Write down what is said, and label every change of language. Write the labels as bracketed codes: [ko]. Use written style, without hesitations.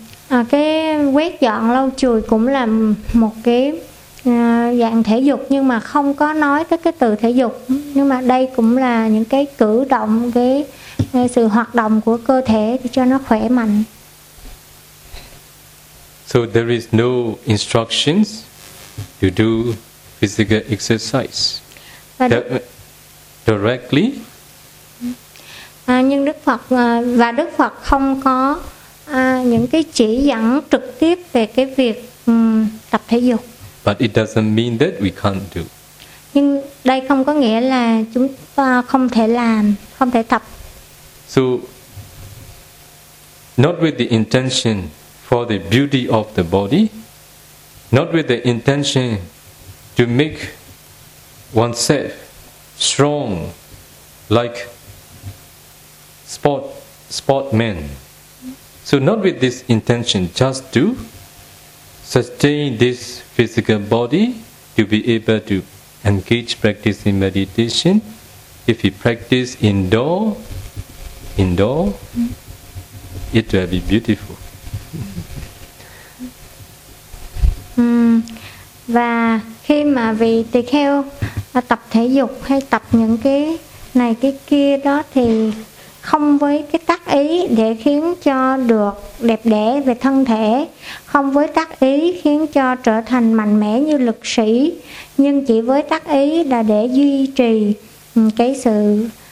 [vi] Và cái quét dọn lau chùi cũng là một cái dạng thể dục, nhưng mà không có nói tới cái từ thể dục, nhưng mà đây cũng là những cái cử động, cái sự hoạt động của cơ thể cho nó khỏe mạnh. [en] So there is no instructions to do physical exercise directly. [vi] Nhưng Đức Phật và Đức Phật không có những cái chỉ dẫn trực tiếp về cái việc tập thể dục. [en] But it doesn't mean that we can't do. [vi] Nhưng đây không có nghĩa là chúng ta không thể làm, không thể tập. [en] So, not with the intention for the beauty of the body, not with the intention to make oneself strong like sportmen. So not with this intention, just to sustain this physical body to be able to engage practice in meditation. If you practice indoor, it will be beautiful. [vi] Và khi mà vị tỳ kheo tập thể dục hay tập những cái này cái kia đó thì không với cái tác ý để khiến cho được đẹp đẽ về thân thể, không với tác ý khiến cho trở thành mạnh mẽ như lực sĩ, nhưng chỉ với tác ý là để duy trì cái sự